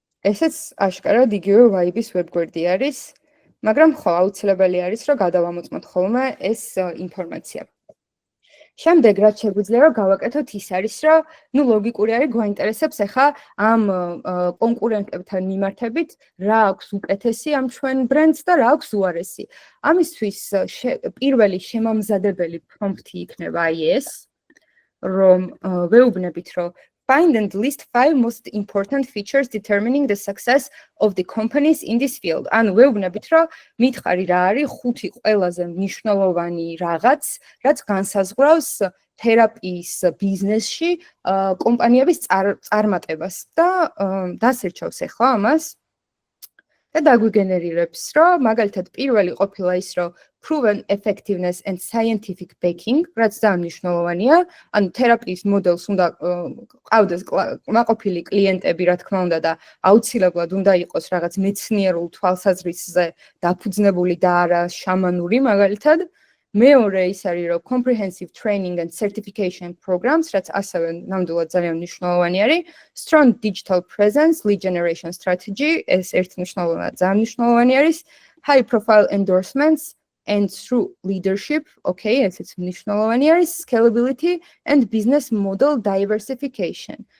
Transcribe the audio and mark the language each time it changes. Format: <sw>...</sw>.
<ka>ესეც აშკარად იგივე ვაიბის ვებგვერდი არის, მაგრამ ხო, აუცილებელი არის, რომ გადავამოწმოთ ხოლმე ეს ინფორმაცია. შემდეგ რაც შეგვიძლია რომ გავაკეთოთ ის არის რომ ნუ ლოგიკური არის გვაინტერესებს ახლა ამ კონკურენტებთან მიმართებით რა აქვს უკეთესი ამ ჩვენ ბრენდს და რა აქვს უარესი. ამისთვის პირველი შემამზადებელი პრომპტი იქნება აი ეს რომ ვეუბნებით რომ</ka> <en>find and list 5 most important features determining the success of the companies in this field.</en> <ka>ანუ ვეუბნებით, რომ მითხარი რა არის 5 ყველაზე მნიშვნელოვანი რაღაც, რაც განსაზღვრავს თერაპიის ბიზნესში კომპანიების წარმატებას და დასერჩავს ახლა ამას და დაგვიგენერირებს, რომ მაგალითად პირველი ყოფილა ის, რომ</ka> <en>proven effectiveness and scientific backing,</en> <ka>რაც ძალიან მნიშვნელოვანია, ანუ თერაპიის მოდელს უნდა ყავდეს კმაყოფილი კლიენტები, რა თქმა უნდა და აუცილებლად უნდა იყოს რაღაც მეცნიერულ თვალსაზრისზე დაფუძნებული და არა შამანური მაგალითად. მეორე ის არის, რომ</ka> <en>comprehensive training and certification programs,</en> <ka>რაც ასევე ნამდვილად ძალიან მნიშვნელოვანი არის,</ka> <en>strong digital presence, lead generation strategy,</en> <ka>ეს ერთ მნიშვნელოვნად ძალიან მნიშვნელოვანი არის,</ka> <en>high profile endorsements and through leadership, okay,</en> <ka>ესეც მნიშვნელოვანი არის,</ka> <en>scalability and business model diversification.</en>